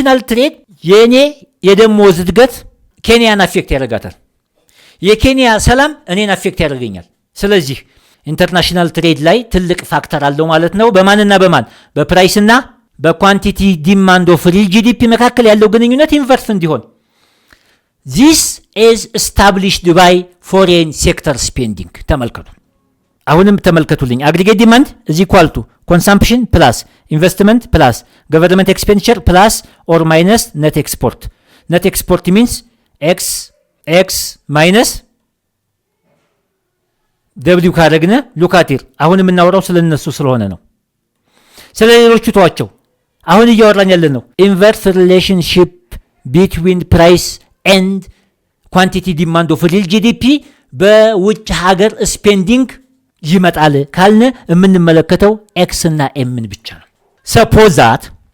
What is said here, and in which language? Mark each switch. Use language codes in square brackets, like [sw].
[am] trade የኔ የደሞዝ እድገት ኬንያን አፌክት ያደርጋታል። የኬንያ ሰላም እኔን አፌክት ያደርገኛል። ስለዚህ ኢንተርናሽናል ትሬድ ላይ ትልቅ ፋክተር አለው ማለት ነው። በማንና በማን? በፕራይስና በኳንቲቲ ዲማንድ ኦፍ ሪል ጂዲፒ መካከል ያለው ግንኙነት ኢንቨርስ እንዲሆን [en] this is established by foreign sector spending። [am] ተመልከቱ፣ አሁንም ተመልከቱልኝ። [en] አግሪጌት ዲማንድ is equal to consumption plus investment plus government expenditure plus or minus net export. net export means x minus w [am] ካደረግነ ሉካቲር። አሁን የምናወራው ስለነሱ ስለሆነ ነው። ስለሌሎቹ ተዋቸው። አሁን እያወራን ያለን ነው ኢንቨርስ ሪሌሽንሺፕ ቢትዊን ፕራይስ ኤንድ ኳንቲቲ ዲማንድ ኦፍ ሪል ጂዲፒ በውጭ ሀገር ስፔንዲንግ ይመጣል ካልነ የምንመለከተው ኤክስ እና ኤምን ብቻ ነው። ሰፖዝ ዛት